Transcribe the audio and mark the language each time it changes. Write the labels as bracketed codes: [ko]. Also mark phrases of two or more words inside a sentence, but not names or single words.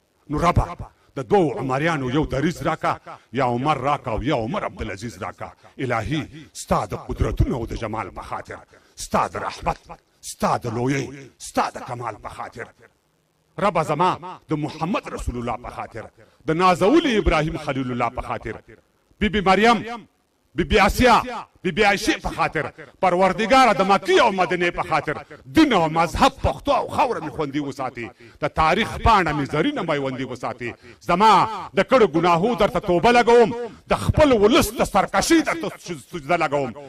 [ps] نو ربه، د دوو عمریانو یو دریز راکا، یا عمر راکا او یا عمر عبدالعزیز راکا. الهي، ستا د قدرتونو او د جمال په خاطر، ستا د رحمت، ستا د لویۍ، ستا د کمال په خاطر. ربه زما، د [ar] محمد رسول الله [ps] په خاطر، د نازولي ابراهیم خلیل الله په خاطر، بی بی مریم، بی بی آسیا، بی بی عایشې په خاطر، پروردګاره، د مکې او مدینې په خاطر، دین او مذهب، پښتو او خاوره مې خوندي وساتي. د تاریخ پاڼه مې زرینه میوندي وساتي. زما د کړو ګناهو درته توبه لګوم، د خپل ولس د سرکشي درته سج-، سجده لګوم.